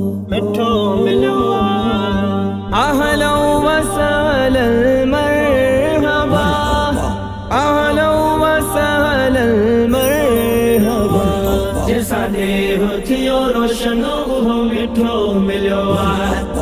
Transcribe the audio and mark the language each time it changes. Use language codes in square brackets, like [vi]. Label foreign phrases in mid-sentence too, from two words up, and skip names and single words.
[sd] مٺو مليو آهي. [ar] اهلا وسهلا مرحبا. اهلا وسهلا مرحبا. [sd] جنسان ڏيو ٿيو روشن، اهو مٺو مليو آهي.